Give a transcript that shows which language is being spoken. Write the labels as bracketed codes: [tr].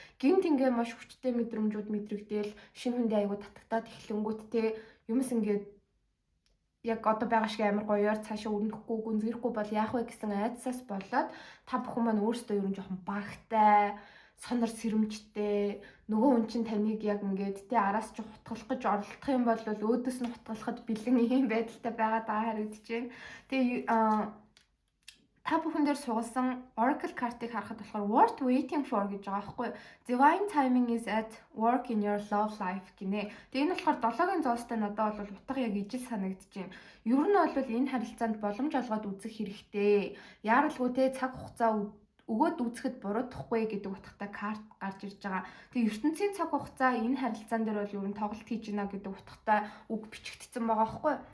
[mn] Гинт ингээ маш хүчтэй мэдрэмжүүд мэдрэгдээл шинэ хүндээ айгүй татагтаад эхлэнгүүт те юмс ингээд яг одоо байгаа шиг амар гоёор цаашаа өрнөхгүй гүнзгийхгүй бол яах вэ гэсэн айдсаас болоод та бүхэн маань өөрсдөө ер нь жоохон багтай сонор сэрэмжтэй нөгөө хүн чинь таныг яг ингээд те араас ч хутгалах гэж оролдох юм бол өөдөөс нь хутгалахад бэлэн ийм байдалтай байгаад байгаа харагдаж байна. Тэгээ та бүхэн дээр сугалсан Oracle card-ыг харахад болохоор [en] What waiting for [mn] гэж байгаа байхгүй. [en] Divine timing is at work in your love life [mn] гинэ. Тэгээ энэ болохоор 7-гийн зоостой надад бол утга яг ижил санагдаж байна. Ер нь бол энэ харилцаанд боломж олгоод үзэх хэрэгтэй. Яаралгүй те цаг хугацаа өгөөд үзэхэд буруудахгүй гэдэг утгатай карт гарч ирж байгаа. Тэгээ ертөнцийн цаг хугацаа энэ харилцаан дээр бол ер нь тоглолт хийж гинэ гэдэг утгатай үг бичигдсэн байгаа байхгүй.